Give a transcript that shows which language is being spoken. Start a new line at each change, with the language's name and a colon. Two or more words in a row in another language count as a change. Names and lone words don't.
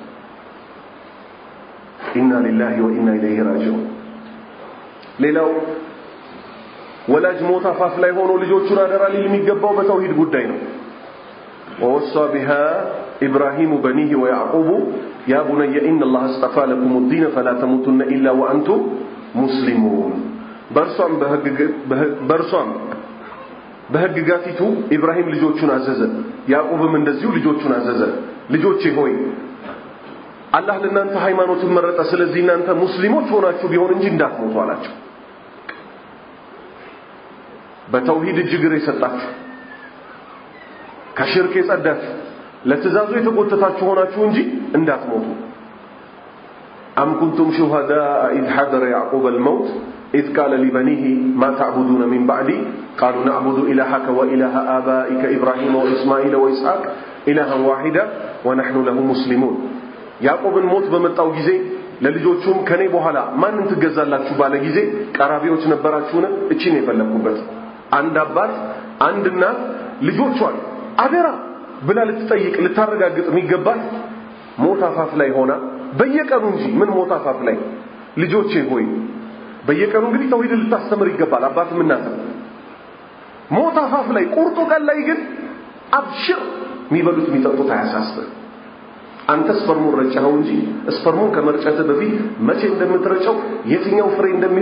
Arabic: إنا لله وإنا إليه راجعون
Amharic: ሌላው ወላጅ ሞት አፋፍ ላይ ሆኖ ልጆቹን አደራ ሊል የሚገባው በተውሂድ ጉዳይ ነው
Arabic: ووصى بها إبراهيم بنيه ويعقوب يا بني إن الله اصطفى لكم الدين فلا تموتن الا وانتم مسلمون
Amharic: በርሷም በህግጋቲቱ ኢብራሂም ልጆቹን አዘዘ ያዕቁብም እንደዚሁ ልጆቹን አዘዘ ልጆቼ ሆይ አላህ ለእናንተ ሃይማኖትን መረጠ ስለዚህ እናንተ ሙስሊሞች ሆናችሁ ቢሆን እንጂ እንዳትሞቱ አላቸው በተውሂድ እጅግር የሰጣችሁ ከሽርክ የጸዳችሁ ለትእዛዙ የተቆጠታችሁ ሆናችሁ እንጂ
Arabic: እንዳትሞቱ أم كنتم شهداء إذ حضر يعقوب الموت إذ قال لبنيه ما تعبدون من بعدي قالوا نعبد إلهك وإله آبائك إبراهيم وإسماعيل وإسحاق إلها واحدا ونحن له مسلمون يعقوب الموت
Amharic: በመጣው ጊዜ ለልጆቹም ከኔ በኋላ ማንን ትገዛላችሁ ባለ ጊዜ ቀራቢዎች ነበራችሁና እቺ ነው የፈለኩበት አንድ አባት አንድ እናት ልጆቿን አደራ ብላ ልትጠይቅ ልታረጋግጥ የሚገባት ሞት አፋፍ ላይ ሆና በየቀኑ እንጂ ምን ሞት አፋፍ ላይ ልጆቼ ሆይ በየቀኑ እንግዲህ ተውሂድ ልታስተምር ይገባል አባትም እናትም ሞት አፋፍ ላይ ቁርጡ ቀን ላይ ግን አብሽር የሚበሉት የሚጠጡት አያሳስብህ አንተ ስፐርሙን ረጨኸው እንጂ ስፐርሙን ከመርጨት በፊት መቼ እንደምትረጨው የትኛው ፍሬ እንደሚሆን